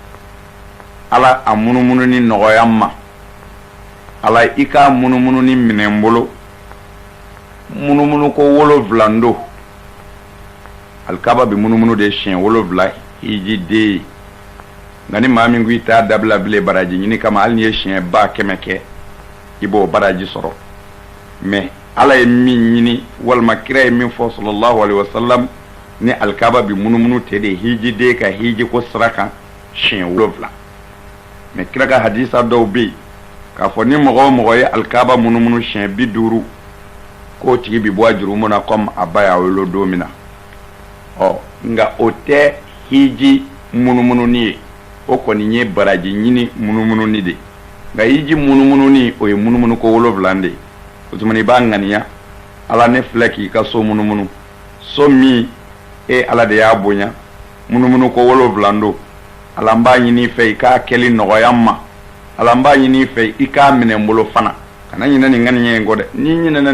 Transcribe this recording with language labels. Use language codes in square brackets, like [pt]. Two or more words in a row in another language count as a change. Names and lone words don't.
[bm] ala a munumunu ni nɔgɔya ma ala i ka munumunu ni minɛ n bolo munumunu ko 7 do alikaba bi munumunu de siɲɛ 7 hijiden nka ni maa min ko i t'a dabila bilen baraji ɲini kama hali ni ye siɲɛ 100 kɛ i b'o baraji sɔrɔ mais ala ye min ɲini walima kira ye min fɔ [ar] صلى الله عليه وسلم [bm] ni alikaba bi munumunu te de hijiden ka hiji ko sira kan siɲɛ 7 mais kira ka hadisa dɔw bɛ yen k'a fɔ ni mɔgɔ o mɔgɔ ye alikaba munumunu siɲɛ 50 k'o tigi bi bɔ a jurumu na comme a ba y'a wolo don min na nka o tɛ hiji munumununi ye o kɔni ye baraji ɲini munumununi de nka hiji munumununi o ye munumunu ko 7 de ye o tuma i b'a ŋaniya ala ne filɛ k'i ka so munumunu so min e ala de y'a bonya munumunu ko 7 do ala n b'a ɲini i fɛ i k'a kɛli nɔgɔya ma ala n b'a ɲini i fɛ i k'a minɛ n bolo fana kana ɲinɛ nin ŋaniya in kɔ dɛ n'i ɲinɛna